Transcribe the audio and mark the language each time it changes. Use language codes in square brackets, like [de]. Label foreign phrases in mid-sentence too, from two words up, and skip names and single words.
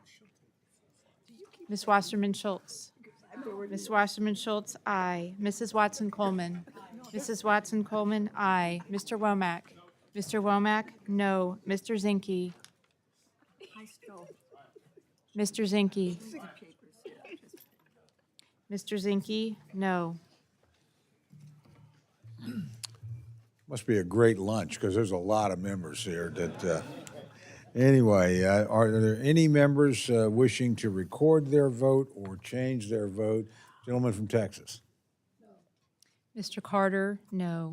[en] Miss Wasserman Schultz? Miss Wasserman Schultz, aye. Mrs. Watson Coleman? Mrs. Watson Coleman, aye. Mr. Womack? Mr. Womack, no. Mr. Zinke? Mr. Zinke? Mr. Zinke, no. Must be a great lunch, because there's a lot of members here that, anyway, are there any members wishing to record their vote or change their vote? Gentleman from Texas. Mr. Carter, no.